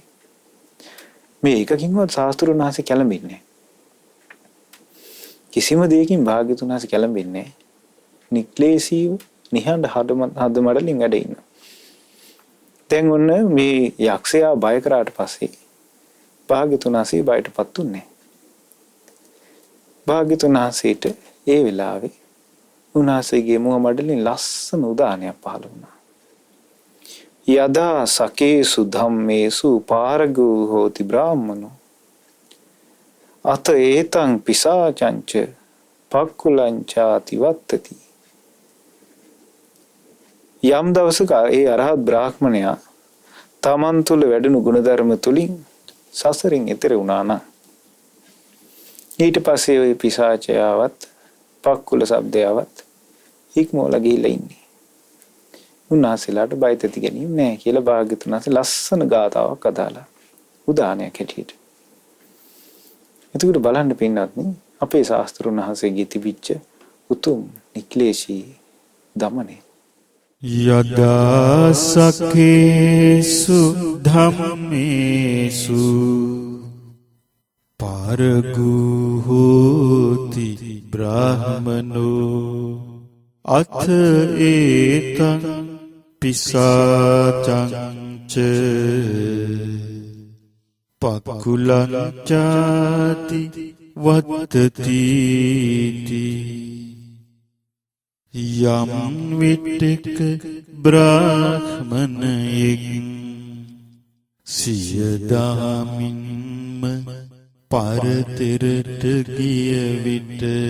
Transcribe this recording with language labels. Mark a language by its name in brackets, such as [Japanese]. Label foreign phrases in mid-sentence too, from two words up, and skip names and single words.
[Sinhala] මේ එකකින්වත් ශාස්ත්‍රඥ වහන්සේ කැළඹෙන්නේ කිසිම දෙයකින් භාග්‍යතුන් වහන්සේ කැළඹෙන්නේ නික්ලේශීව නිහඬ හදමඩලින් වැඩ ඉන්නවා. දැන් ඔන්න මේ යක්ෂයා බය කරාට පස්සේ භාග්‍යතුන් වහන්සේ බයටපත් උන්නේ. භාග්‍යතුන් වහන්සේට ඒ වෙලාවේ උන්වහන්සේගේ මුව මඩලින් ලස්සන උදානයක් පහළ වුණා. [Pali] යදා සකේසු ධම්මේසු පාරගෝ හෝති බ්‍රාහ්මනෝ අත ඒතං පිසාචංච පක්කුලංචාති වත්තති. [Sinhala] යම් දවසක ඒ අරහත් බ්‍රාහ්මණයා තමන් තුළ වැඩුණු ගුණධර්ම තුලින් සසරින් එතෙර වුණා නම් ඊට පස්සේ ওই පිසාචයාවත් පක්කුල શબ્දයවත් ඉක්මවලා ගිහිල්ලා ඉන්නේ. උන්වහන්සේලාට බය තැති ගැනීම නැහැ කියලා භාග්‍යතුන් වහන්සේ ලස්සන ගාතාවක් අදාලා උදාහරණයක් හැටියට. එතකොට බලන්න පින්නත්නි අපේ ශාස්ත්‍රඥ වහන්සේගේ තිබිච්ච උතුම් නික්ලේශී දමනේ. [Pali] යදා සකේසු ධම්මේසු පාරගෝ හෝති බ්‍රාහ්මනෝ අත ඒතං පිසාචංච පක්කුලං චාති වත්තති. [Sinhala] යම් විටක බ්‍රාහ්මණයෙක් සිය දහමින්ම පරතරට ගිය විට